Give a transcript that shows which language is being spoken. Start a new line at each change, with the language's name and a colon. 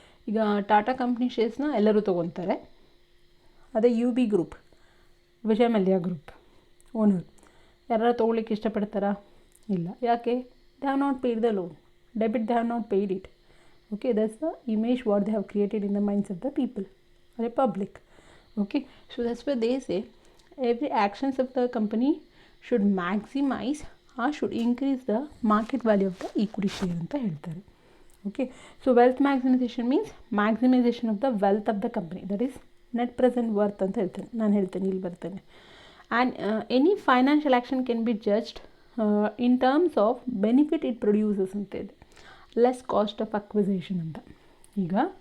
Kannada: ಈಗ ಟಾಟಾ ಕಂಪ್ನಿ ಶೇರ್ಸ್ನ ಎಲ್ಲರೂ ತೊಗೊತಾರೆ. ಅದೇ you B group, Vijay Mallya group owner ಯಾರು ತೊಗೊಳ್ಳಿಕ್ಕೆ ಇಷ್ಟಪಡ್ತಾರಾ? ಇಲ್ಲ. ಯಾಕೆ?
English: They have not paid the loan, debit they have not paid it. Okay, that's the image what they have created in the minds of the people, ಅದೇ public. Okay, so that's why they say every actions of the company should maximize or should increase the market value of the equity share
Kannada: ಅಂತ ಹೇಳ್ತಾರೆ.
English: okay, so wealth maximisation means maximisation of the wealth of the company, that is net present worth
Kannada: ಅಂತ ಹೇಳ್ತೇನೆ. ನಾನು ಹೇಳ್ತೇನೆ, ಇಲ್ಲಿ ಬರ್ತೇನೆ.
English: and any financial action can be judged in terms of benefit it produces
Kannada: ಅಂತ ಇದೆ,
English: Less cost of acquisition ಅಂತ. ಈಗ